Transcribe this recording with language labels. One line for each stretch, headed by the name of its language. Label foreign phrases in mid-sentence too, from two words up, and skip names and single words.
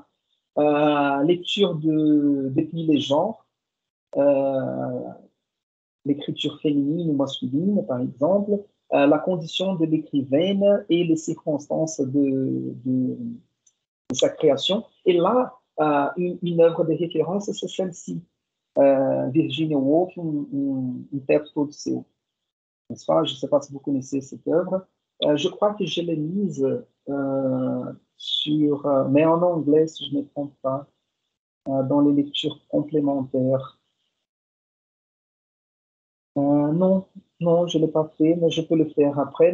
French: Lecture depuis les genres, l'écriture féminine ou masculine, par exemple, la condition de l'écrivaine et les circonstances de sa création. Et là, une œuvre de référence, c'est celle-ci, Virginia Woolf, um teto todo seu. N'est-ce pas? Je ne sais pas si vous connaissez cette œuvre. Je crois que je l'ai mise mais en anglais, si je ne me trompe pas, dans les lectures complémentaires. Non, je ne l'ai pas fait, mais je peux le faire après.